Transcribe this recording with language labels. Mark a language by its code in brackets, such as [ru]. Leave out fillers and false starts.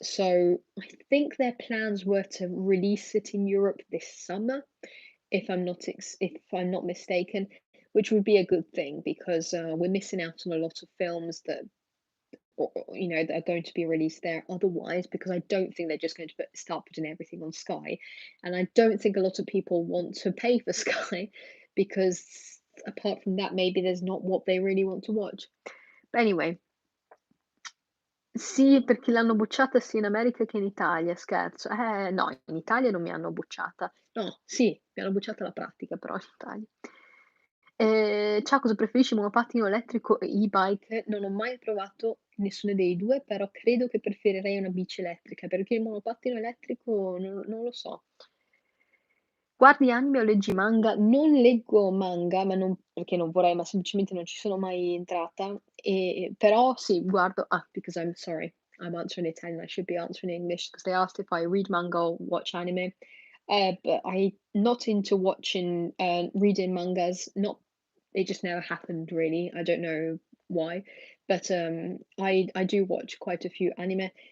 [en] So I think their plans were to release it in Europe this summer, if I'm not mistaken, which would be a good thing because we're missing out on a lot of films that are going to be released there otherwise, because I don't think they're just going to start putting everything on Sky, and I don't think a lot of people want to pay for Sky because apart from that, maybe there's not what they really want to watch. But anyway, [it] Sì, perché l'hanno bocciata sia in America che in Italia, scherzo. No, in Italia non mi hanno bocciata. No, sì, mi hanno bocciata la pratica però in Italia. Ciao, cosa preferisci, monopattino elettrico e e-bike? Non ho mai provato nessuno dei 2, però credo che preferirei una bici elettrica, perché il monopattino elettrico non lo so. Guardi anime o leggi manga? Non leggo manga, ma non perché non vorrei, ma semplicemente non ci sono mai entrata. Però sì, guardo [en] because I'm sorry, I'm answering in Italian, I should be answering in English because they asked if I read manga or watch anime. But I not into watching reading mangas, not it just never happened really. I don't know why. But I do watch quite a few anime.